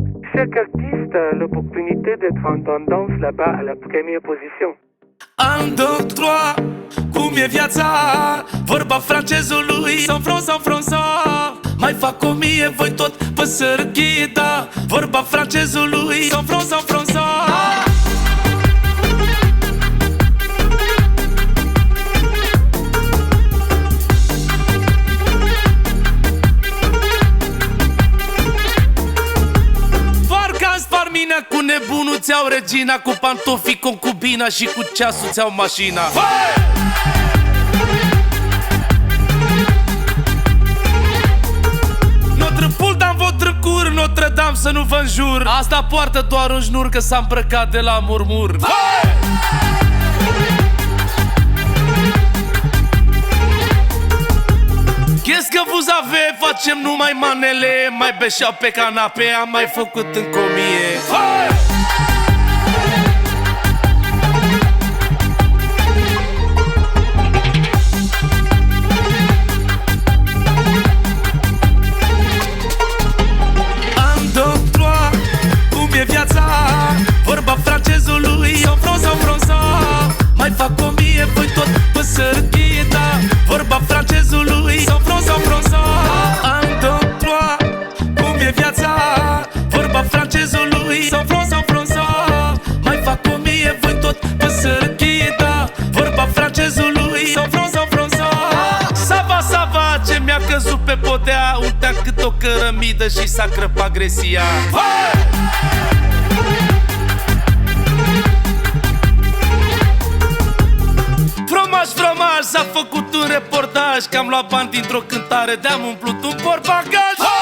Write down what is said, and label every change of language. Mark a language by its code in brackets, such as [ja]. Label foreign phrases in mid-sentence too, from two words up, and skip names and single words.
[fr] chaque artiste a l'opportunité d'être en tendance là-bas à la première position. [ro] Un, două, trois, cum e viața? Vorba francezului, [fr] sans front, sans François. [ro] Mai fac 1000, voi tot pe sărăchie, da. Vorba francezului, [fr] sans front, sans François. [ro] Cu nebunul ți-au regina, cu pantofii concubina și cu ceasul ți-au mașina. [fr] Notre poule dans votre cour, Notre Dame [ro] să nu vă înjur. Asta poartă doar un șnur, că s-a îmbrăcat de la murmur. [fr] Qu'est-ce que vous avez? [ro] Facem numai manele. Mai beșeau pe canape, am mai făcut încă 1000. Un, două, trois, cum e viața? Vorba francezului, [fr] sans front, sans François. [ro] Mai fac 1000, voi tot pe sărăchie, da. Vorba francezului, [fr] sans front, sans François. [ro] Un, două, trois, cum e viața? Vorba francezului, [fr] sans front, sans François. [ro] Mai fac 1000, voi tot pe sărăchie, da. Vorba francezului, [fr] sans front, sans François. [ro] Sava, sava, ce mi-a căzut pe podea. Uita cât o cărămidă și s-a crăpat gresia. Fromaj, s-a făcut un reportaj că am luat bani dintr-o cântare, de-am umplut un portbagaj.